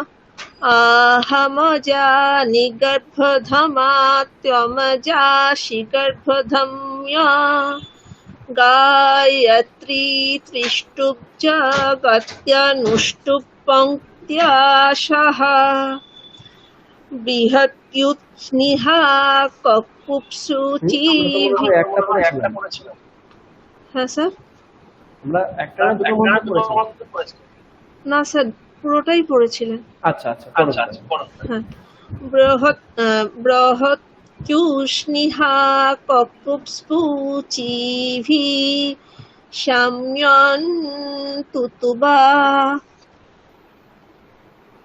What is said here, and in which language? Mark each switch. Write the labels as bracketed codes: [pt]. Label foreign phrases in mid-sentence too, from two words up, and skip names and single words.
[sa] आहमजानि गर्भधमा त्वमजासि गर्भधम्या गायत्री त्रिष्टुप् जगत्यनुष्टुप् पङ्क्त्याशः बृहत्युत्स्निः ककुप्सूचिभिः। [bn] হ্যাঁ স্যার, আমরা একটা না দুটো মন্ত্র পড়েছি? না স্যার, পুরোটাই পড়েছিলেন। আচ্ছা আচ্ছা, [sa] হ্যাঁ। বৃহৎ ককুপ্সূচিভিः सम्यन्तु त्वा।